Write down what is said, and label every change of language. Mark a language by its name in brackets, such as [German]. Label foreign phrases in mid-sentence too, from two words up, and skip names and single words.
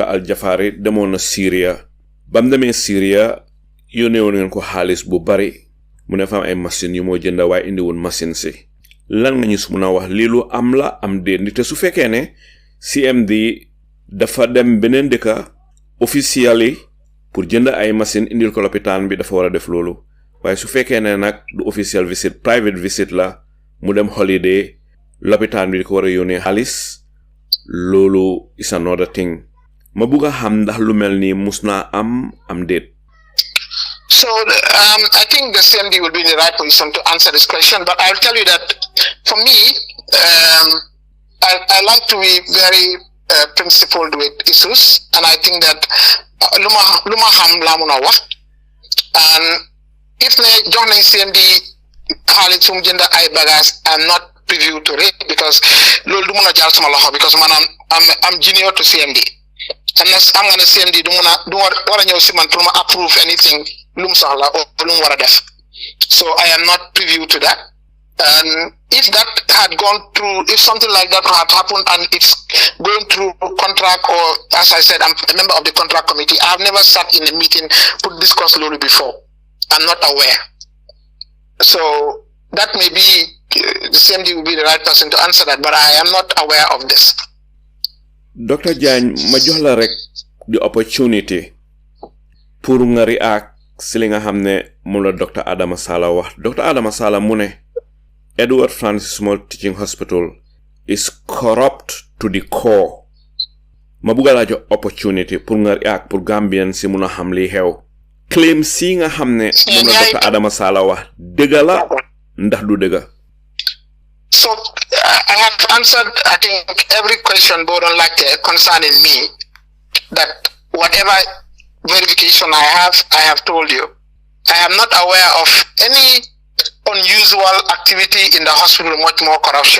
[Wolof] Al Jafari demoon na Syria bam demee Syria yónnee woon ngeen ko xaalis bu bari mu ne fa am ay machine yu moo jënda waaye indi woon machine si lan nga ñu su mun a wax lii lu am la am déet te su fekkee ne CMD dafa dem beneen dëkka officially pour jënd ay machine indil ko lopitaan bi dafa war a def loolu waaye su fekkee ne nag du [English] official visit private visit [Wolof] la mu dem holiday lopitaan bi di ko war a yónnee xaalis loolu [English] is another thing. [Wolof] Ma bëgg a xam ndax lu mel ni mus naa am déet. [English] So I think the CMD will be in the right position to answer this question, but I'll tell you that for me, I like to be very principled with issues, and I think that [Wolof] luma xam la mëna wax, [English] and if [Wolof] ne jox nañ CMD xaalis sum jënd ay bagages, [English] I'm not privy to it because [Wolof] loolu du mëna jaar sama loxo [English] because man I'm junior to CMD. Unless I'm gonna [Wolof] CMD do wara ñëw ci man pour ma [English] approve anything [Wolof] lum soxla or lum wara def. [English] So I am not privy to that. And if that had gone through, if something like that had happened and it's going through contract, or as I said, I'm a member of the contract committee, I've never sat in a meeting to discuss Lulu before. I'm not aware. So that may be, the CMD will be the right person to answer that, but I am not aware of this. [Wolof] Dr. Jagne, ma jox la rek [English] the opportunity [Wolof] pour nga react si li nga xam ne moom la Dr. [English] Adama Sallah wax. Dr. Adama Sallah [Wolof] mu ne [English] Edward Francis Small Teaching Hospital is corrupt to the core. [Wolof] Ma bëgg la jox opportunity pour nga react pour Gambian si mun a xam li xew. Claim si nga xam ne moom la Dr. Adama Sallah wax dëgg la ndax du dëgg. [English] So I have answered, I think, every question board on like concerning me, that whatever verification I have told you. I am not aware of any unusual activity in the hospital, much more corruption.